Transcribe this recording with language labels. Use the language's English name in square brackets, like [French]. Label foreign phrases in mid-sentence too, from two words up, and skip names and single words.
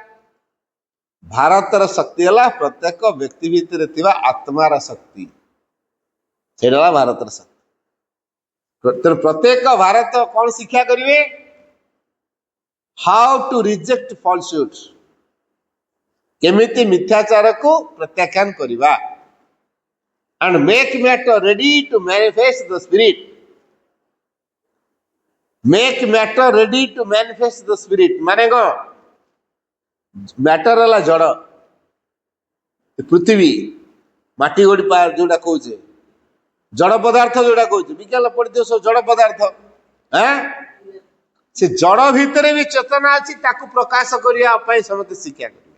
[Odia] ଭାରତର ଶକ୍ତି ହେଲା ପ୍ରତ୍ୟେକ ବ୍ୟକ୍ତି ଭିତରେ ଥିବା ଆତ୍ମାର ଶକ୍ତି। ସେଇଟା ହେଲା ଭାରତର ଶକ୍ତି। ତେଣୁ ପ୍ରତ୍ୟେକ ଭାରତ କଣ ଶିକ୍ଷା କରିବେ? [English] how to reject falsehood, [Odia] କେମିତି ମିଥ୍ୟାଚାରକୁ ପ୍ରତ୍ୟାଖ୍ୟାନ କରିବା। [English] and make matter ready to manifest the spirit. Make matter ready to manifest the spirit [Odia] ମାନେ କଣ? ମ୍ୟାଟର ହେଲା ଜଡ଼, ପୃଥିବୀ, ମାଟି ଗୋଡ଼ି ଯୋଉଟା କହୁଛେ, ଜଡ଼ ପଦାର୍ଥ ଯୋଉଟା କହୁଛେ, ବିଜ୍ଞାନ ପଢିଥିବ ସବୁ ଜଡ଼ ପଦାର୍ଥ। ସେ ଜଡ଼ ଭିତରେ ବି ଚେତନା ଅଛି, ତାକୁ ପ୍ରକାଶ କରିବା ପାଇଁ ସମସ୍ତେ ଶିକ୍ଷା କରିବେ।